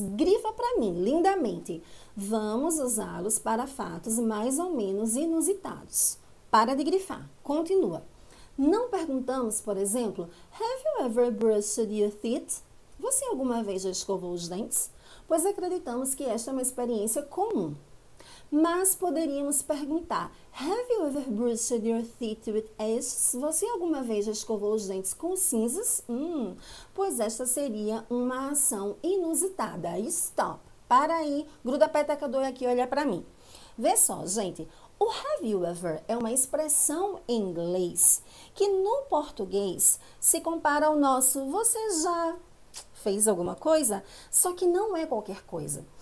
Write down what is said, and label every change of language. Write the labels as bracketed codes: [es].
[pt] Grifa para mim, lindamente. Vamos usá-los para fatos mais ou menos inusitados. Para de grifar. Continua. Não perguntamos, por exemplo, [en] have you ever brushed your teeth? [pt] Você alguma vez já escovou os dentes? Pois acreditamos que esta é uma experiência comum. Mas poderíamos perguntar, [en] have you ever brushed your teeth with ashes? [pt] Você alguma vez já escovou os dentes com cinzas? Pois esta seria uma ação inusitada. [en] Stop. [pt] Para aí, gruda a peteca do aqui e olha para mim. Vê só, gente. O have you ever é uma expressão em inglês que no português se compara ao nosso você já fez alguma coisa, só que não é qualquer coisa.